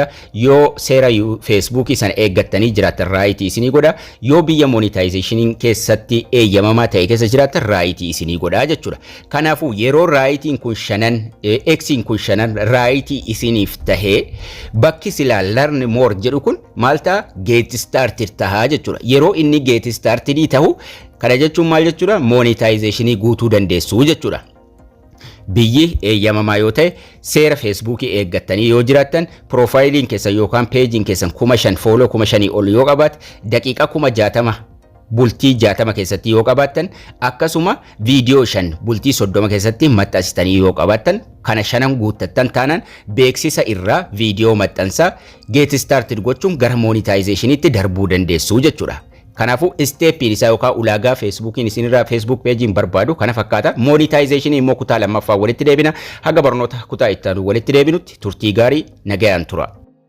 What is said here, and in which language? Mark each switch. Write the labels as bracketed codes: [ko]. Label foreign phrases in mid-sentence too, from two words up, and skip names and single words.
[om] Yoo seera Feesbuukii sana eeggattanii jiraatan raayitii isinii godha. Yoo biyya monetization keessatti eeyyamamaa ta'e keessa jiraatan raayitii isinii godha jechuudha. Kanaafuu yeroo raayitiin kun 5 X'n kun 5 raayitii isiniif tahee bakki silaa [en] learn more [om] jedhu kun maal ta'a? [en] Get started [om] tahaa jechuudha. Yeroo inni [en] get started [om] ta'u kana jechuun maal jechuudha? Monetization guutuu dandeessu jechuudha. Biyyi eeyyamamaa yoo ta'e seera Feesbuukii eeggattanii yoo jiraattan profiiliin keessan yookaan peejiin keessan 5,000 follow 5,000 ol yoo qabaate daqiiqaa 60,000 bultii 60 keessatti yoo qabaattan akkasuma viidiyoo 5 bultii 30 keessatti maxxansitanii yoo qabaattan kana 5 guuttattan taanaan beeksisa irraa viidiyoo maxxansaa [en] get started [om] gochuun gara monetizationitti darbuu dandeessu jechuudha. Kanaafuu steppiin isaa yookaan ulaagaa Feesbuukiin isinirraa Feesbuuk peejiin barbaadu kana fakkaata. Monetization immoo kutaa lammaffaa walitti deebina. Haga barnoota kutaa itti aanu walitti deebinutti turtii gaarii nagayaan tura.